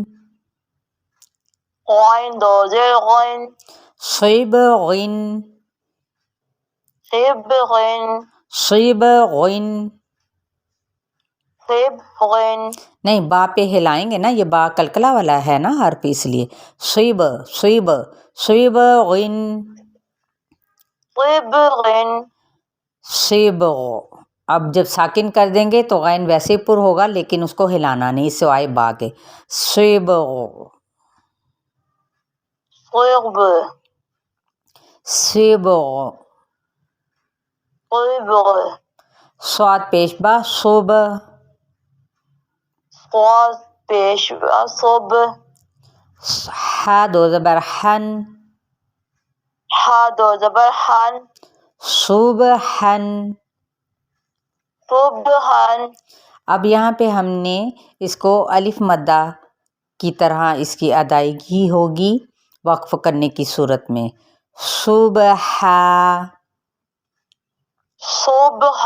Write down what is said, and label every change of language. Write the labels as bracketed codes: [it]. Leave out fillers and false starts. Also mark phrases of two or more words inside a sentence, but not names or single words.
[ur] غین دو زیر غین، صیب غین، صب غین، صیب غین۔ صب غین، نہیں، با پہ ہلائیں گے نا، یہ با قلقلہ والا ہے نا حرف، اس لیے صیب صیب صیب غین، صب غین، صیب۔ اب جب ساکن کر دیں گے تو غین ویسے پر ہوگا لیکن اس کو ہلانا نہیں سوائے با کے۔ صیب صیب، صیب۔ صیب، صاد پیش با صوب، صاد پیش با صب، ح دو زبر حن، ح دو زبر حن، صبحن۔ صبحن۔ اب یہاں پہ ہم نے اس کو الف مدہ کی طرح اس کی ادائیگی ہوگی وقف کرنے کی صورت میں، صبح، صبح،